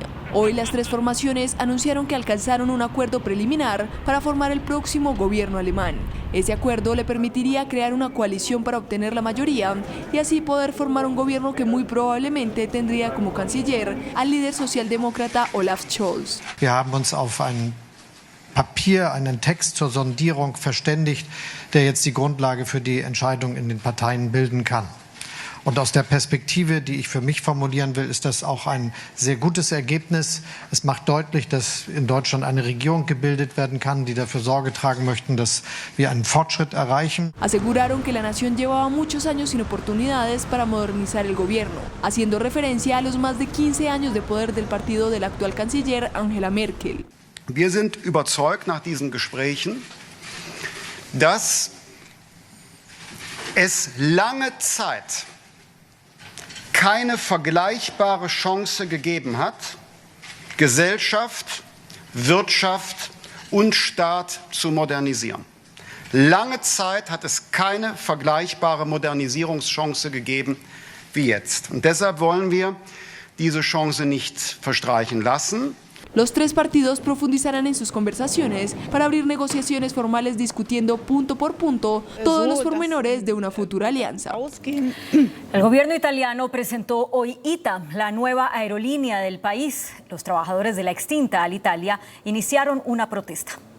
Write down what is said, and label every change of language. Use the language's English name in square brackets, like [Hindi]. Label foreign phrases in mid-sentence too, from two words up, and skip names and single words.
[Spanish] Hoy las tres formaciones anunciaron que alcanzaron un acuerdo preliminar para formar el próximo gobierno alemán. Ese acuerdo le permitiría crear una coalición para obtener la mayoría y así poder formar un gobierno que muy probablemente tendría como canciller al líder socialdemócrata Olaf Scholz. [German] Wir haben uns auf ein Papier, einen Text zur Sondierung verständigt, der jetzt die Grundlage für die Entscheidung in den Parteien bilden kann. Und aus der Perspektive, die ich für mich formulieren will, ist das auch ein sehr gutes Ergebnis. Es macht deutlich, dass in Deutschland eine Regierung gebildet werden kann, die dafür Sorge tragen möchten, dass wir einen Fortschritt erreichen. [Spanish] Aseguraron que la nación llevaba muchos años sin oportunidades para modernizar el gobierno, haciendo referencia a los más de 15 años de poder del partido de la actual canciller Angela Merkel. [German] Wir sind überzeugt nach diesen Gesprächen, dass es lange Zeit keine vergleichbare Chance gegeben hat, Gesellschaft, Wirtschaft und Staat zu modernisieren. Lange Zeit hat es keine vergleichbare Modernisierungschance gegeben wie jetzt. Und deshalb wollen wir diese Chance nicht verstreichen lassen. [Spanish] Los tres partidos profundizarán en sus conversaciones para abrir negociaciones formales discutiendo punto por punto todos los pormenores de una futura alianza. El gobierno italiano presentó hoy ITA, la nueva aerolínea del país. Los trabajadores de la extinta Alitalia iniciaron una protesta.